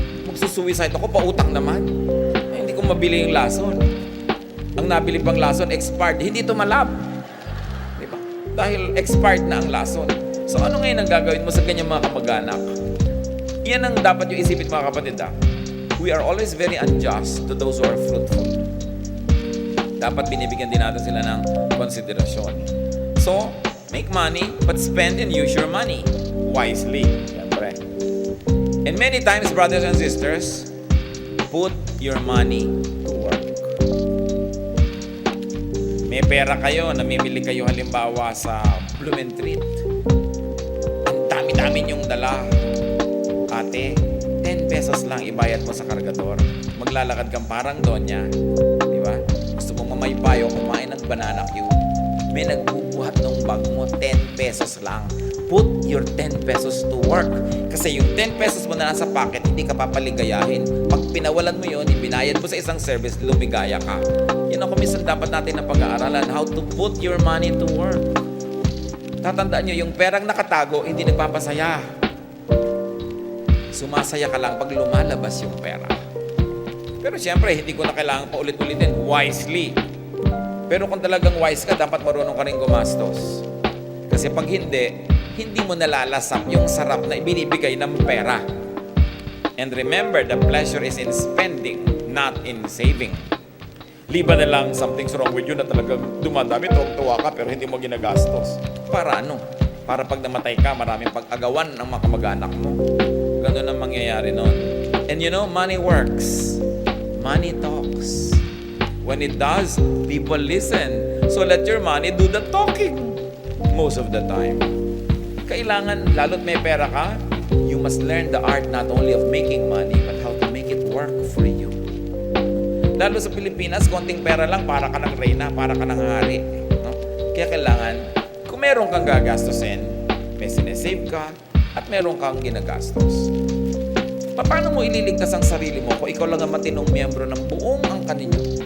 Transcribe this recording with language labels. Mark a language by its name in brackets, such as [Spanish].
[Filipino] Magsusuicide ako, pautang naman. Hindi ko mabili yung lason. Ang nabili pang lason, expired. Hindi ito malab. Di ba? Dahil expired na ang lason. So ano ngayon ang gagawin mo sa ganyang mga kamag-anak? Yan ang dapat yung isipin mga kapatid. [English] We are always very unjust to those who are fruitful. [Filipino] Dapat binibigyan din natin sila ng konsiderasyon. [English] So, make money, but spend and use your money wisely. Siyempre. And many times, brothers and sisters, put your money to work. [Filipino] May pera kayo, namimili kayo halimbawa sa Blumentritt. Ang dami-dami niyong dala. Ate, 10 pesos lang ibayad mo sa kargador. Maglalakad kang parang donya. Di ba? Gusto mong mamaypayo, kumain ng banana cue. May nagbubuhat ng bag mo, 10 pesos lang. [English] Put your 10 pesos to work. [Filipino] Kasi yung 10 pesos mo na nasa pocket, hindi ka papaligayahin. Pag pinawalan mo yun, ibinayad mo sa isang service, lumigaya ka. Yan ang kumisan dapat natin na pag-aaralan. [English] How to put your money to work. [Filipino] Tatandaan nyo, yung perang nakatago, hindi nagpapasaya. Sumasaya ka lang pag lumalabas yung pera. Pero siyempre, hindi ko na kailangan pa ulit-ulitin. Wisely. Pero kung talagang wise ka, dapat marunong ka rin gumastos. Kasi pag hindi mo nalalasap yung sarap na ibinibigay ng pera. [English] And remember, the pleasure is in spending, not in saving. [Filipino] Liba na lang [English] something's wrong with you [Filipino] na talagang dumadami, tuwa ka, pero hindi mo ginagastos. Para ano? Para pag namatay ka, maraming pag-agawan ng mga kamag-anak mo. Ganun ang mangyayari nun. [English] And you know, money works. Money talks. When it does, people listen. So let your money do the talking most of the time. [Filipino] Kailangan, lalo't may pera ka, [English] you must learn the art not only of making money, but how to make it work for you. [Filipino] Lalo sa Pilipinas, konting pera lang, para ka ng reyna, para ka ng hari. No? Kaya kailangan, kung meron kang gagastusin, may sinesave ka, at meron kang ginagastos. Paano mo ililigtas ang sarili mo kung ikaw lang ang matinong miyembro ng buong angkan ninyo?